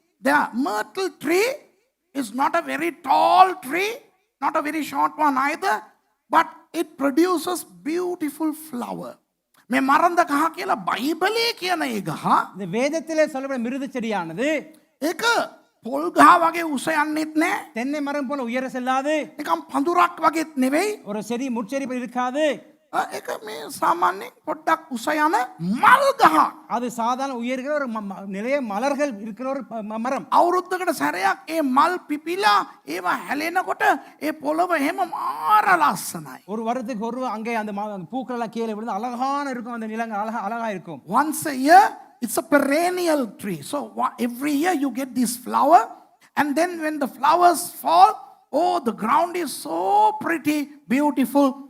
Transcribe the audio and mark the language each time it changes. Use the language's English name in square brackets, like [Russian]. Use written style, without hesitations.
[English] The myrtle tree is not a very tall tree, not a very short one either, but it produces beautiful flower. [Sinhala] මේ මරඳ ගහ කියලා බයිබලයේ කියන ඒ ගහ [Tamil] இந்த வேதத்திலே சொல்லப்பட்ட மிருது செடியானது [Sinhala] ඒක පොල් ගහ වගේ උස යන්නෙත් නෑ. [Tamil] தென்னை மரம் போல உயர செல்லாது. [Sinhala] නිකම් පඳුරක් වගේත් නෙවෙයි. [Tamil] ஒரு செடி முட்செடி போல இருக்காது. [Sinhala] ඒක මේ සාමාන්‍යයෙන් පොඩ්ඩක් උස යන මල් ගහ. [Tamil] அது சாதாரண உயர்கிற ஒரு நிறைய மலர்கள் இருக்கிற ஒரு மரம். [Sinhala] අවුරුද්දකට සැරයක් ඒ මල් පිපිලා ඒවා හැලෙනකොට ඒ පොළව එහෙම මාර ලස්සනයි. [Tamil] ஒரு வருடத்துக்கு ஒரு அங்கே அந்த பூக்கள் எல்லாம் கீழே விழுந்து அழகான இருக்கும், அந்த நிலங்கள் அழகா இருக்கும். [English] Once a year it's a perennial tree. So every year you get this flower, and then when the flowers fall, oh, the ground is so pretty, beautiful.